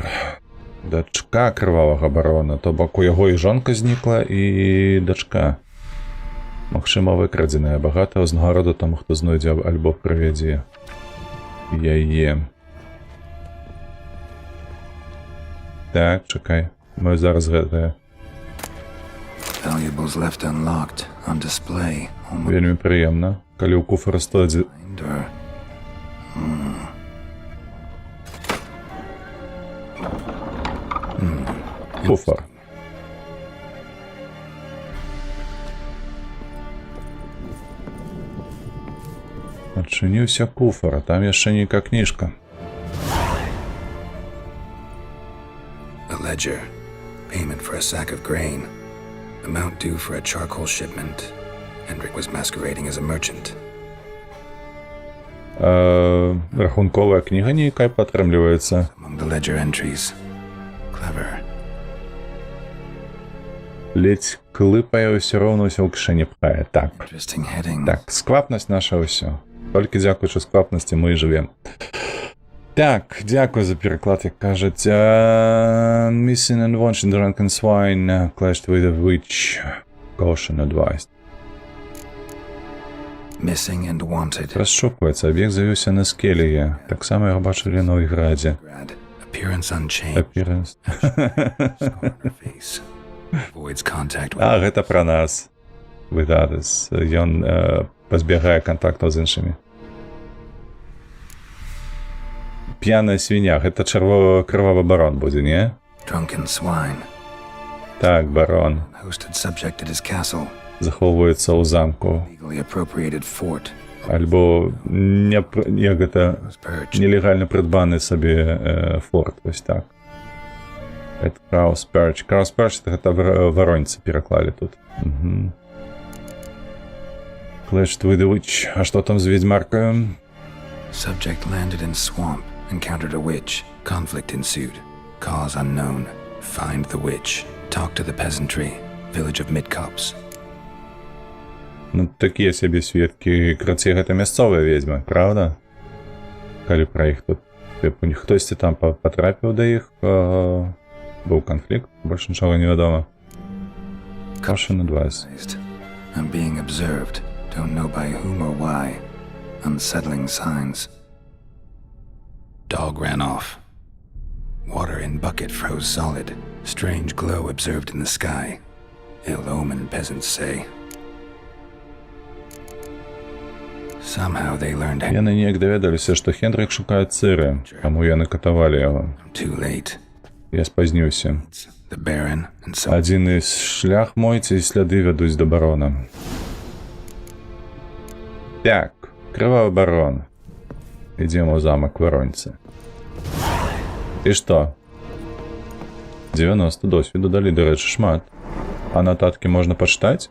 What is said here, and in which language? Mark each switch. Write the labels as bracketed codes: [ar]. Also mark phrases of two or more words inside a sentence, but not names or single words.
[be] Дачка крывавага барона, то бок у яго і жонка знікла, і дачка. Магчыма, выкрадзеная, багата ўзнагароду таму, хто знойдзе альбо прывядзе яе. Так, чакай, мы зараз гэтае. [en] Valuables left unlocked on display. Almost [be] Вельмі прыемна, калі ў куфары стодзе [en] behind her. [be] куфар. Адчыніўся куфар, а там яшчэ нейкая кніжка. [en] A ledger. Payment for a sack of grain. Amount due for a charcoal shipment. Hendrik was masquerading as a merchant. [be] Рахунковая кніга нейкая падтрымліваецца. [en] Among the ledger entries. Clever. [be] Ледзь клыпае, ўсё роўна ўсё ў кішэні пхае. Так, [en] Interesting heading. [be] так, сквапнасць наша ўсё. Толькі дзякуючы сквапнасці мы і жывем. [uk] Так, дякую за переклад, як кажуть. [en] Missing and wanted drunken swine clashed with a witch. Caution advised. Missing and wanted. [uk] Розшукується, об'єкт з'явився на скелі. Так само його бачили в Новіграді. [en] Grad. Appearance unchanged. Appearance. Scar on her face. Avoids contact with. [be] А, гэта пра нас. [en] With others. [be] Ён пазбягае кантактаў з іншымі. П'яная свіня. Гэта крывавы барон будзе, не? [en] Drunken swine. [be] Так, барон. [en] Hosted subject at his castle. [be] Захоўваецца ў замку. [en] Legally appropriated fort. [be] Альбо як гэта [en] Was purged. [uk] нелегальна придбаны сабе форт, ось так. [ru] Это Краусперч. [be] Краусперч гэта вароньцы пераклалі тут. Угу. [en] Clashed with the witch. [be] А што там з ведьмаркою? [en] Subject landed in swamp. Encountered a witch. Conflict ensued. Cause unknown. Find the witch. Talk to the peasantry. Village of Midcopse. [be] Ну, такія сябе сведкі. Краце, гэта мясцовая ведьма, правда? Калі пра іх тут... Хтосьці там патрапіў да іх, быў канфлікт, больш нічога не вядома. [en] Caution advised. I'm being observed. Don't know by whom or why. Unsettling signs. Dog ran off. Water in bucket froze solid. Strange glow observed in the sky. Ill omen, peasants say. Somehow they learned [be] Яны неяк даведаліся, што Хендрик шукае Цыры, каму яны катавалі яго. [en] too late. [be] Я спазніўся. [en] The Baron and some [be] Адзін із шлях мой ці сляды вядуць да барона. Так, крывавы барон. Ідзем у замак Вароньцы. І што? 90 досвіду далі, дарэчы, шмат. А нататкі можна пачытаць?